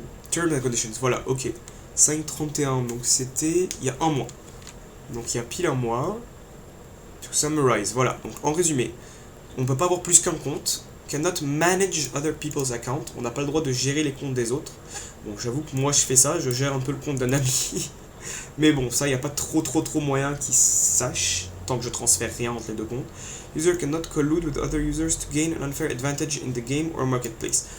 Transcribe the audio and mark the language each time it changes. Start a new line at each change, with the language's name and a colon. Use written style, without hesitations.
French: Terms and Conditions, voilà, ok. 5.31, donc c'était il y a un mois. Donc il y a pile un mois. To summarize, voilà. Donc en résumé, on ne peut pas avoir plus qu'un compte.
English: Cannot manage other people's account.
French: On n'a pas le droit de gérer les comptes des autres. Bon, j'avoue que moi je fais ça, je gère un peu le compte d'un ami. Mais bon, ça, il n'y a pas trop moyen qu'ils sachent, tant que je transfère rien entre les deux comptes.
English: User cannot collude with other users to gain an unfair advantage in the game or marketplace.